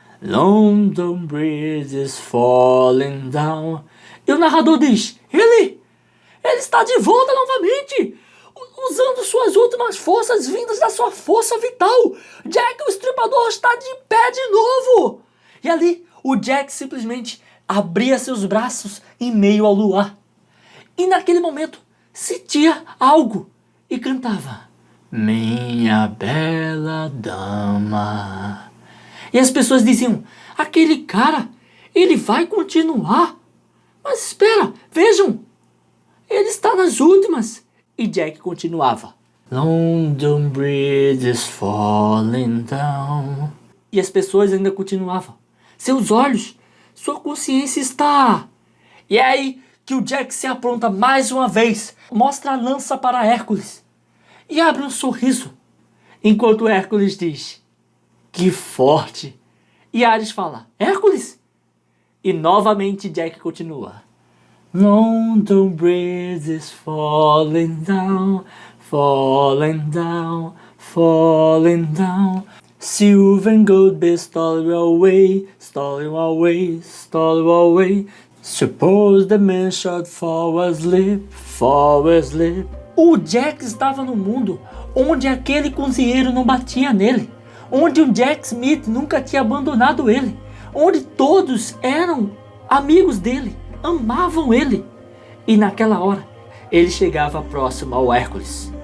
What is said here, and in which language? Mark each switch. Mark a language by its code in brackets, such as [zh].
[en] London Bridge is falling down. [pt] E o narrador diz: ele está de volta novamente, usando suas últimas forças vindas da sua força vital. Jack o Estripador está de pé de novo. E ali o Jack simplesmente abria seus braços em meio ao luar. E naquele momento sentia algo e cantava: minha bela dama. E as pessoas diziam: aquele cara, ele vai continuar. Mas espera, vejam, ele está nas últimas. E Jack continuava: [en] London Bridge is falling down. [pt] E as pessoas ainda continuavam: seus olhos, sua consciência está... E é aí que o Jack se apronta mais uma vez, mostra a lança para Hércules e abre um sorriso, enquanto Hércules diz: que forte. E Ares fala: Hércules? E novamente Jack continua: [en] London Bridge is falling down, falling down, falling down. Silver and gold be stolen away, stolen away, stolen away. Suppose the man should fall asleep, fall asleep. [pt] O Jack estava no mundo onde aquele cozinheiro não batia nele, onde o Jack Smith nunca tinha abandonado ele, onde todos eram amigos dele, amavam ele. E naquela hora, ele chegava próximo ao Hércules.